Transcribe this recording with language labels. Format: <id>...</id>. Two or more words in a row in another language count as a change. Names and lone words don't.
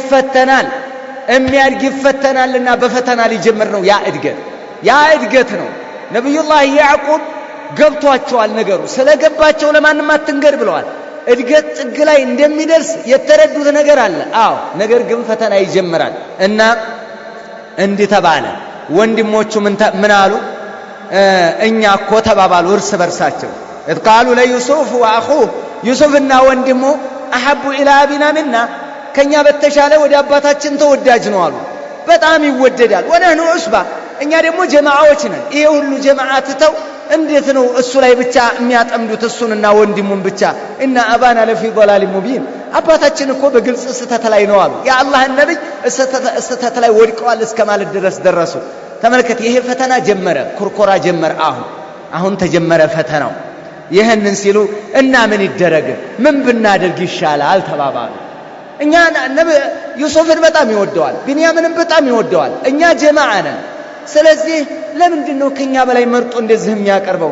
<am>ይፈተናልና በፈተና ሊጀምር ነው ያ እድገት ነው። ነብዩላህ ያዕቁብ ገብቷቸዋል ነገሩ። ስለገባቸው ለማንም አትንገር ብለዋል። እድገት ጥግ ላይ እንደሚደርስ የተረዱት ነገር አለ። አዎ ነገር ግን ፈተና ይጀምራል እና እንዲህ ተባለ። ወንድሞቹ ምን አሉ? እኛ እኮ ተባባሉ እርስ በርሳቸው።</am> <ar>إذ قالوا ليوسف وأخوه</ar> <am>ዩሱፍና ወንድሙ</am> <ar>أحب إلى أبينا منا</ar> <am>ከኛ በተሻለ ወደ አባታችን ተወዳጅ ነው አሉ። በጣም ይወደዳል።</am> <ar>ونحن عصبة</ar> <am>እኛ ደግሞ ጀማዓዎች ነን። ይሄ ሁሉ ጀማዓ ትተው እንዴት ነው እሱ ላይ ብቻ የሚያጠምዱት? እሱንና ወንድሙን ብቻ።</am> <ar>إن أبانا لفي ضلال مبين</ar> <am>አባታችን እኮ በግልጽ ስተት ላይ ነው አሉ። የአላህን ነብይ ስተት ላይ ወድቀዋል እስከ ማለት ድረስ ደረሱ። ተመልከት፣ ይሄ ፈተና ጀመረ፣ ኩርኮራ ጀመረ። አሁን ተጀመረ ፈተናው። ይህንን ሲሉ እና ምን ይደረግ፣ ምን ብናደርግ ይሻላል ተባባሉ። እኛ ዩሱፍን በጣም ይወደዋል፣ ቢንያምንም በጣም ይወደዋል። እኛ ጀማዓ ነን። ስለዚህ ለምንድን ነው ከኛ በላይ መርጦ እንደዚህ የሚያቀርበው?</am>